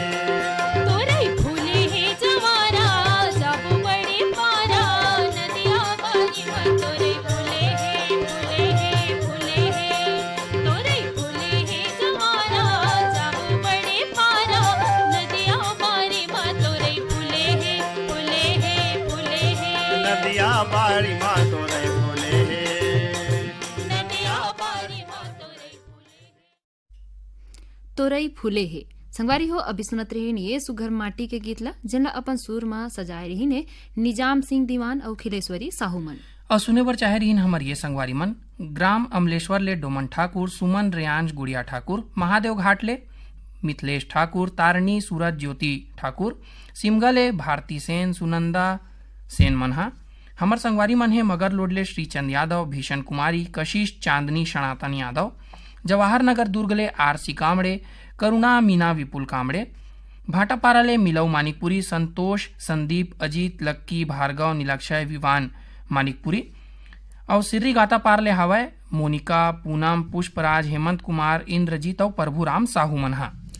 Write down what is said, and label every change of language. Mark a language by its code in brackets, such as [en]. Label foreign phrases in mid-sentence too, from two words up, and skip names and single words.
[hne] तोरई फूले है जवारा जाबो बड़े पारा नदिया बारी माँ तोरई फूले फूले तोरई फूले है जवारा जाबो बड़े पारा नदिया बारी माँ तोरई फूले नदिया बारी माँ तोरई फूले नदिया बारी माँ तोरई फूले। तोरई फूले है संगवारी हो अभी सुनत रही ये सुघर माटी के गीतला जिनला अपन सुर में सजाए रही ने निजाम सिंह दीवान और खिलेश्वरी साहूमन और सुने बर चाहे रही हमर ये संगवारी मन ग्राम अमलेश्वर ले डोमन ठाकुर सुमन रेयांश गुड़िया ठाकुर महादेव घाट ले मिथिलेश ठाकुर तारणी सूरज ज्योति ठाकुर सिमगा ले भारती सेन सुनंदा सेन मनहा हमर संगवारी मन है मगर लोडले श्रीचंद यादव, भीषण कुमारी, कशिश, चांदनी सनातन यादव, जवाहर नगर दुर्ग ले आरसी कामड़े, करुणा मीना विपुल कामड़े, भाटापारा ले मिलऊ मानिकपुरी, संतोष, संदीप, अजीत, लक्की, भार्गव, नीलाक्षय, विवान मानिकपुरी और सिर्री गाता पार ले हवय मोनिका, पूनम, पुष्पराज, हेमंत कुमार, इंद्रजीत और प्रभुराम साहू मनहा।